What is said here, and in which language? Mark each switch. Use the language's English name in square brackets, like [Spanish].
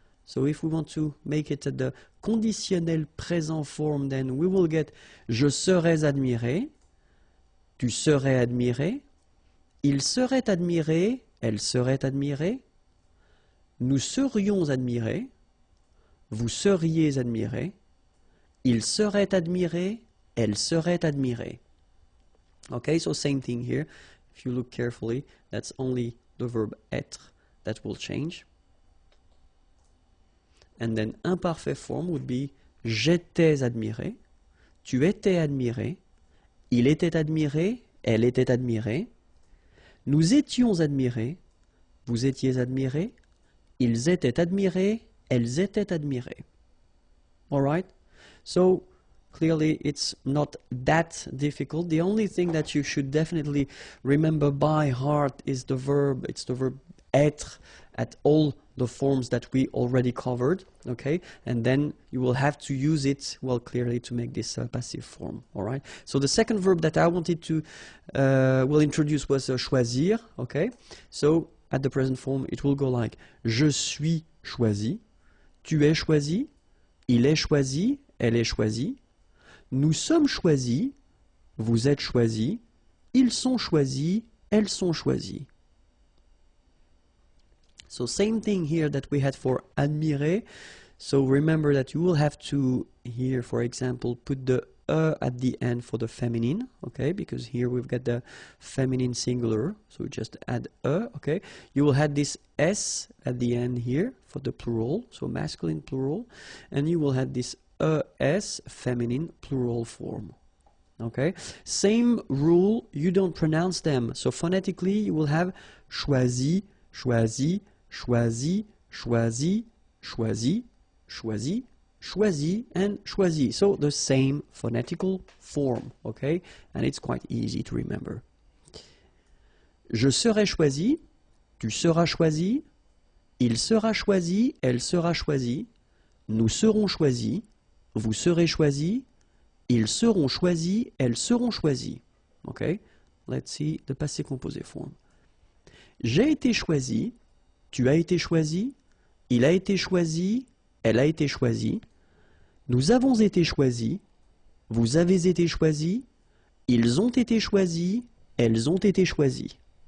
[English] So if we want to make it at the conditionnel présent form, then we will get [French] je serais admiré, tu serais admiré, il serait admiré, elle serait admirée, nous serions admirés, vous seriez admirés, il serait admiré, elle serait admirée. [English] Okay, so same thing here. If you look carefully, that's only the verb être that will change. And then imparfait form would be [French] j'étais admiré, tu étais admiré, il était admiré, elle était admirée, nous étions admirés, vous étiez admirés, ils étaient admirés, elles étaient admirées. [English] All right? So clearly it's not that difficult. The only thing that you should definitely remember by heart is the verb. It's the verb être at all the forms that we already covered, okay? And then you will have to use it, well, clearly to make this passive form, all right? So the second verb that I wanted to introduce was choisir, okay? So at the present form, it will go like [French] je suis choisi, tu es choisi, il est choisi, elle est choisie, nous sommes choisis, vous êtes choisis, ils sont choisis, elles sont choisies. [English] So same thing here that we had for admirer. So remember that you will have to here, for example, put the at the end for the feminine, okay? Because here we've got the feminine singular, so just add okay? You will have this s at the end here for the plural, so masculine plural, and you will have this s feminine plural form. Okay? Same rule, you don't pronounce them. So phonetically you will have [French] choisi, choisi, choisi, choisi, choisi, choisi, choisi, [English] and [French] choisi. [English] So the same phonetical form, okay? And it's quite easy to remember. [French] Je serai choisi, tu seras choisi, il sera choisi, elle sera choisie, nous serons choisis, vous serez choisis, ils seront choisis, elles seront choisies. [English] Okay? Let's see the passé composé form. [French] J'ai été choisi, tu as été choisi, il a été choisi, elle a été choisie, nous avons été choisis, vous avez été choisis, ils ont été choisis, elles ont été choisies.